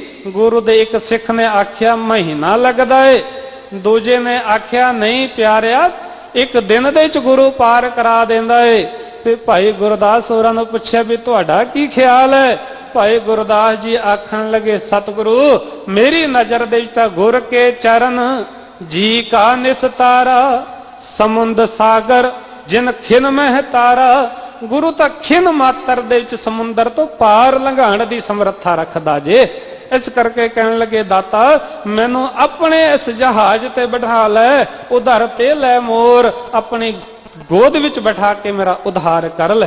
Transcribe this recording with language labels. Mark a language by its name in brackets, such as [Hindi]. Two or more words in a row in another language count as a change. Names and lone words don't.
[Punjabi] ਗੁਰੂ ਦੇ ਇਕ ਸਿੱਖ ਨੇ ਆਖਿਆ ਮਹੀਨਾ ਲੱਗਦਾ ਹੈ, ਦੂਜੇ ਨੇ ਆਖਿਆ ਨਹੀਂ ਪਿਆਰਿਆ ਇਕ ਦਿਨ ਦੇ ਚ ਗੁਰੂ ਪਾਰ ਕਰਾ ਦੇਂਦਾ ਹੈ। ਫਿਰ ਭਾਈ ਗੁਰਦਾਸ ਹੋਰਾਂ ਨੂੰ ਪੁੱਛਿਆ ਭੀ ਤੁਹਾਡਾ ਕੀ ਖ਼ਿਆਲ ਹੈ? ਭਾਈ ਗੁਰਦਾਸ ਜੀ ਆਖਣ ਲੱਗੇ ਸਤਿਗੁਰੂ ਮੇਰੀ ਨਜ਼ਰ ਦੇ ਵਿਚ ਤਾਂ ਗੁਰ ਕੇ ਚਰਣ ਜੀ ਕਾ ਨਿਸਤਾਰਾ, ਸਮੁੰਦ ਸਾਗਰ ਜਿਨ ਖਿਨ ਮਹ ਤਾਰਾ। ਗੁਰੂ ਤਾਂ ਖਿਨ ਮਾਤਰ ਦੇ ਵਿਚ ਸਮੁੰਦਰ ਤੋਂ ਪਾਰ ਲੰਘਾਣ ਦੀ ਸਮਰਥਾ ਰੱਖਦਾ ਜੇ। ਇਸ ਕਰਕੇ ਕਹਿਣ ਲੱਗੇ ਦਾਤਾ ਮੈਨੂੰ ਆਪਣੇ ਇਸ ਜਹਾਜ਼ ਤੇ ਬਿਠਾ ਲੈ, ਉਧਰ ਤੇ ਲੈ ਮੋੜ, ਆਪਣੀ ਗੋਦ ਵਿਚ ਬਿਠਾ ਕੇ ਮੇਰਾ ਉਧਾਰ ਕਰ ਲੈ।